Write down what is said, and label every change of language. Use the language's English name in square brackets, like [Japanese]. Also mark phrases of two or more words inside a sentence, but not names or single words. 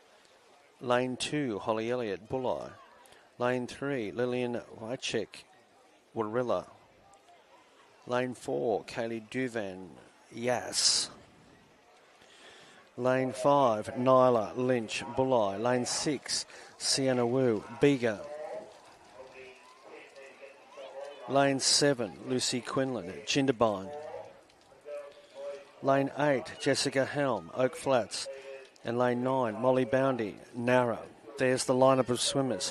[English] Lane 2, Holly Elliott, Bulli. Lane 3, Lillian Wychek, Warilla. Lane 4, Kaylee Duvan, Yass. Lane 5, Nyla Lynch, Bulli. Lane 6, Sienna Wu, Bega. Lane 7, Lucy Quinlan, Jindabyne. Lane 8, Jessica Helm, Oak Flats. And lane 9, Molly Boundy, Nara. There's the lineup of swimmers.